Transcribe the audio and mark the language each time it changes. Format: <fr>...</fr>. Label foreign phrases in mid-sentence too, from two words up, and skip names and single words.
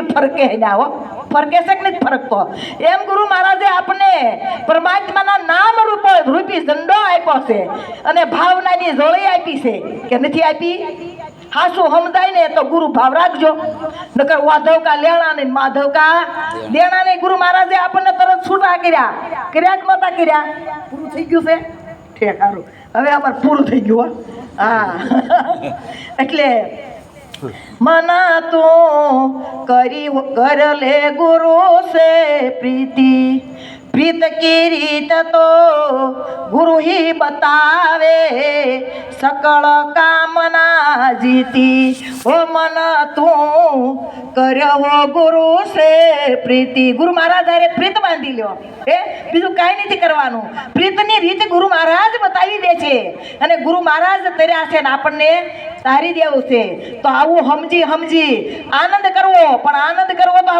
<gu>ફરકે ના હો ફરકે છે કે નથી ફરકતો એમ ગુરુ મહારાજે આપણને પરમાત્માના નામ રૂપી ઝંડો આપ્યો છે અને ભાવનાની જોડી આપી છે કે નથી આપી હાસુ સમજાય ને તો ગુરુ ભાવ રાખજો નકર વાધવકા લેણા ને માધવકા દેણા ને ગુરુ મહારાજે આપણને તરત છૂટા કર્યા કે નતા કર્યા પૂરું થઈ ગયું છે ઠેક સારું હવે અમારે પૂરું થઈ ગયું હા</gu> <hi>એટલે मना तू करी कर ले गुरु से प्रीति प्रीत की रीत तो गुरु ही बतावे सकल कामना जीती ओ मन तू कर्यो गुरु से प्रीति</hi> <gu>ગુરુ મહારાજ અરે પ્રીત બાંધી લ્યો બીજું કાંઈ નથી કરવાનું પ્રીતની રીત ગુરુ મહારાજ બતાવી દે છે અને ગુરુ મહારાજ તર્યા છે ને આપણને તારી દેવું છે તો આવું સમજી આનંદ કરવો પણ આનંદ કરવો તો</gu>